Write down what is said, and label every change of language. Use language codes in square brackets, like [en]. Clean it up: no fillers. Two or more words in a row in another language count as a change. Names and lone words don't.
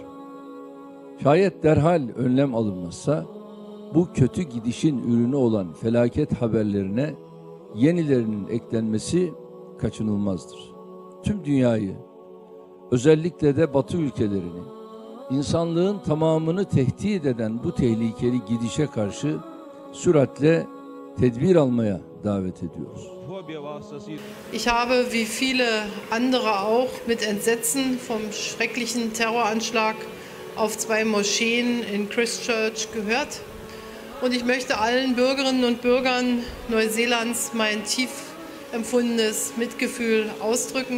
[tr] Şayet derhal önlem alınmazsa bu kötü gidişin ürünü olan felaket haberlerine yenilerinin eklenmesi kaçınılmazdır. Tüm dünyayı, özellikle de Batı ülkelerini, insanlığın tamamını tehdit eden bu tehlikeli gidişe karşı süratle tedbir almaya davet ediyoruz. [de] Ich habe wie viele andere auch mit Entsetzen vom schrecklichen Terroranschlag auf zwei Moscheen in Christchurch gehört. Und ich möchte allen Bürgerinnen und Bürgern Neuseelands mein tief empfundenes Mitgefühl ausdrücken.